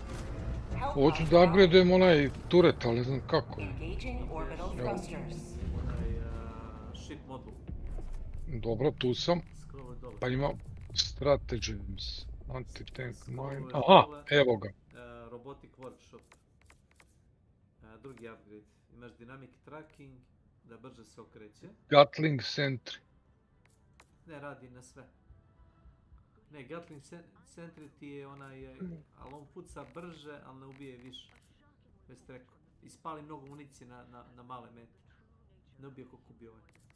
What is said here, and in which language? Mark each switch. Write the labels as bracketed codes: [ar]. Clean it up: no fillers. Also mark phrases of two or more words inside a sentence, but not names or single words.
[sr] Hoću da upgradujem onaj turret, ali ne znam kako. Onaj ship modul. Dobro, tu sam. Pa imam Stratagems, [en] Anti-tank mine. [sr] Aha, evo ga. [en] Robotic workshop. [sr] Drugi upgrade. Imaš [en] dynamic tracking, [sr] da brže se okreće. Gatling Sentry. Ne, radi na sve. Ne, Gatling Sentry ti je onaj, ali on puca brže, ali ne ubije više. Već ste rekao. Ispali mnogo municije na male mete. Ne ubije koliko ubije ovaj.